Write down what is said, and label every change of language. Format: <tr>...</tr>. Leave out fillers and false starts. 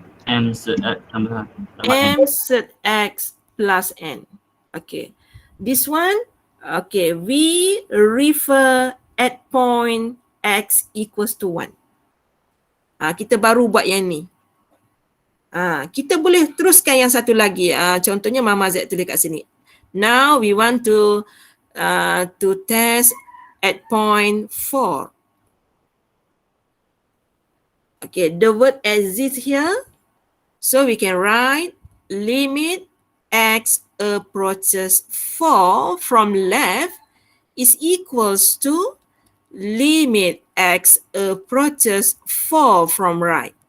<ms>M set X tambah</ms> <en>M set x plus n. Okay. This one, okay, we refer at point x equals to 1.</en> <ms>Kita baru buat yang ni. Kita boleh teruskan yang satu lagi. Contohnya Mama Z tulis kat sini.</ms> <en>Now we want to test at point 4. Okay, the word exists here. So we can write limit x approaches 4 from left is equals to limit x approaches 4 from right.</en>